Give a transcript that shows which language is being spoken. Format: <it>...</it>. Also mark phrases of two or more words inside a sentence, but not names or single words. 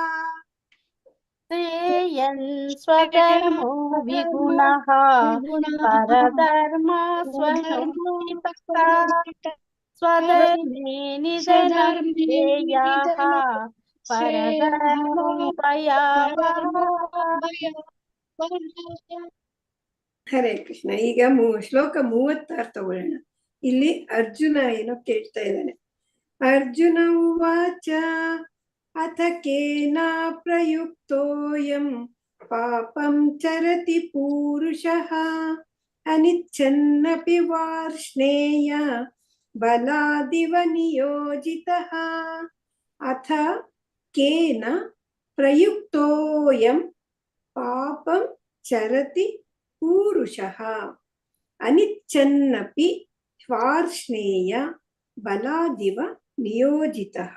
<sa>ಸ್ವಧರ್ಮೋ ವಿಗುಣಃ ಪರಧರ್ಮ ಸ್ವಧರ್ಮೇ ನಿಧನಂ ಶ್ರೇಯಃ ಪರಧರ್ಮೋ ಭಯಾವಹಃ. ಹರೇ ಕೃಷ್ಣ.</sa> <kn>ಈಗ ಶ್ಲೋಕ 36 ತಗೊಳ್ಳೋಣ. ಇಲ್ಲಿ ಅರ್ಜುನ ಏನೋ ಕೇಳ್ತಾ ಇದ್ದಾನೆ.</kn> <sa>ಅರ್ಜುನ ಉವಾಚ ಅಥ ಕೇನ ಪ್ರಯುಕ್ತೋಯಂ ಪಾಪಂ ಚರತಿ ಪೂರುಷಃ ಅನಿಚ್ಛನ್ನಪಿ ವಾರ್ಷ್ಣೇಯ ಬಲಾದಿವ ನಿಯೋಜಿತಃ ಅಥ ಕೇನ ಪ್ರಯುಕ್ತೋಯಂ ಪಾಪಂ ಚರತಿ ಪೂರುಷಃ ಅನಿಚ್ಛನ್ನಪಿ ವಾರ್ಷ್ಣೇಯ ಬಲಾದಿವ ನಿಯೋಜಿತಃ.</sa>